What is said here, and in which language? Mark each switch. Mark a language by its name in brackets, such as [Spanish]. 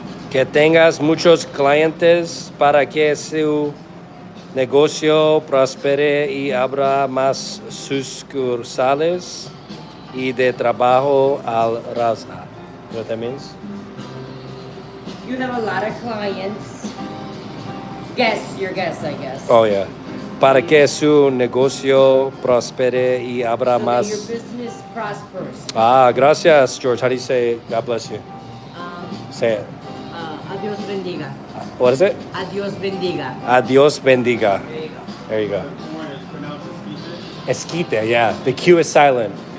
[Spanish] Que tengas muchos clientes para que su negocio prospere y abra más sucursales y de trabajo al raza. [English] You know what that means? You have a lot of clients. Guess, your guess, I guess. Oh, yeah. [Spanish] Para que su negocio prospere y abra [English] So [Spanish] más. [English] that your business prospers. [Spanish] Ah, gracias, George. [English] How do you say God bless you? Say it. [Spanish] Adios bendiga. [English] What is it? [Spanish] Adios bendiga. Adios bendiga. [English] There you go. There you go. Esquite, yeah. The Q is silent.